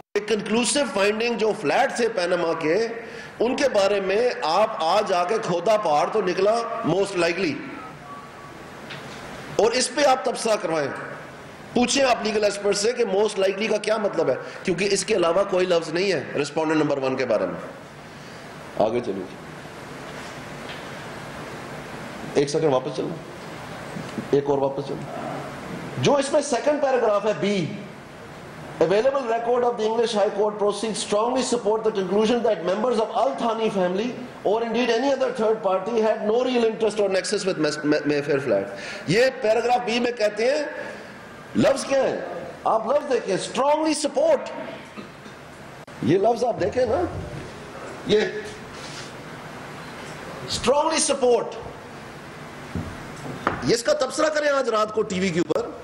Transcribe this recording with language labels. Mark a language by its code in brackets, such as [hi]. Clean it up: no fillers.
[ur] ایک کنکلوسیو فائنڈنگ جو فلیٹ تھے پیناما کے, ان کے بارے میں آپ آج آ کے کھودا پہاڑ تو نکلا موسٹ لائکلی, اور اس پہ آپ تبصرہ کروائیں. پوچھیں آپ لیگل ایکسپرٹ سے کہ موسٹ لائکلی کا کیا مطلب ہے, کیونکہ اس کے علاوہ کوئی لفظ نہیں ہے رسپونڈنٹ نمبر 1 کے بارے میں. آگے چلیے, ایک سیکنڈ واپس چلنا, ایک اور واپس چلنا. جو اس میں سیکنڈ پیراگراف ہے be, [en] available record of the English High Court proceedings strongly support the conclusion that members of Al Thani family or indeed any other third party had no real interest or nexus with Mayfair flat. [ur] یہ paragraph be میں کہتے ہیں, لفظ کیا ہے آپ لفظ دیکھیں, [en] strongly support. [ur] یہ لفظ آپ دیکھیں نا, یہ [en] strongly support, [ur] یہ اس کا تبصرہ کریں آج رات کو ٹی وی کے اوپر.